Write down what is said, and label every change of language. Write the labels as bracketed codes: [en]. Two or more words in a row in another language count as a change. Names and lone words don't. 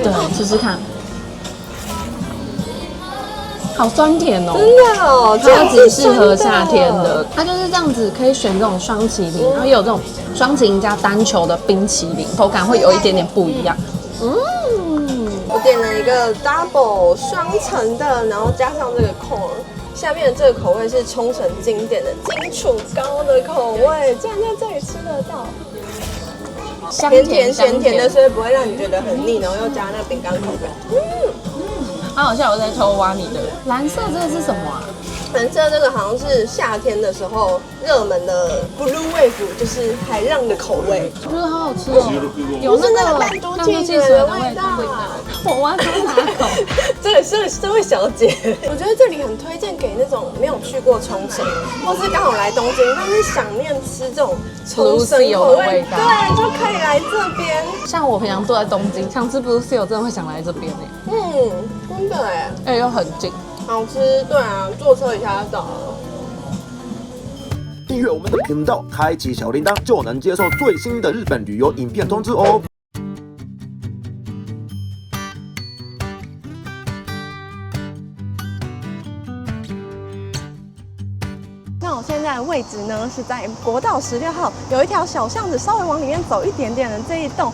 [zh] 對，試試看。好酸甜哦，真的哦，超級適合夏天的。它就是這樣子，可以選這種雙淇淋，然後也有這種雙淇淋加單球的冰淇淋，口感會有一點點不一樣。我點了一個 double 雙層的，然後加上這個 corn，下面的這個口味是沖繩經典的金杵糕的口味，竟然在這裡吃得到。甜甜鹹甜的，所以不會讓你覺得很膩，然後又加那個餅乾口感。好像我在偷挖你的藍色，這個是什麼啊？藍色這個好像是夏天的時候熱門的 Blue Wave， 就是海浪的口味。我觉得好好吃哦，有那个弹珠汽水的味道。我挖出哪口？这位小姐，我觉得這裡很推薦給那種沒有去過沖繩，或是剛好來東京，但是想念吃這種沖繩口味，對，就可以來這邊。像我平常住在東京，想吃 Blue Seal 真的會想來這邊哎。真的哎，而且又很近。好吃，对啊，坐車一下就到了。訂閱我們的頻道，開啟小鈴鐺，就能接受最新的日本旅遊影片通知哦。那我现在的位置呢是在國道16號，有一條小巷子，稍微往裡面走一點點的這一棟。